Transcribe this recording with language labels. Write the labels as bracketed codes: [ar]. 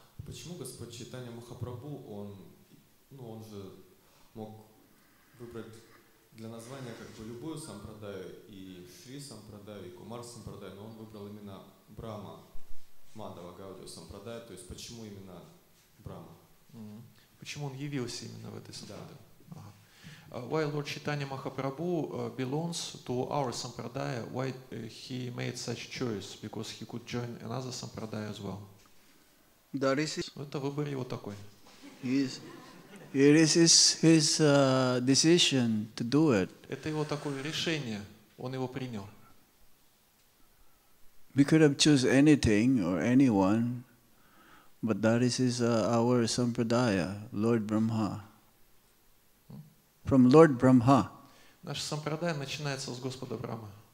[ru] Почему Господь Чайтанья Махапрабху, он же мог выбрать для названия как бы любую сампрадаю, и Шри сампрадаю, и Кумар сампрадаю, но он выбрал именно Брахма, Мадава Гаудио сампрадаю, то есть почему именно Брахма? Почему он явился именно в этой сампрадае? [en] Why Lord Chaitanya Mahaprabhu belongs to our sampradaya, why he made such choice, because he could join another sampradaya as well. That is it. [ru] Это выбор его такой. [en] It is his decision to do it. [ru] Это его такое решение, он его принял. [en] We could have chosen anything or anyone, but that is our sampradaya, Lord Brahma. From Lord Brahma. [ru] Наш сампрадай начинается с Господа Брахмы.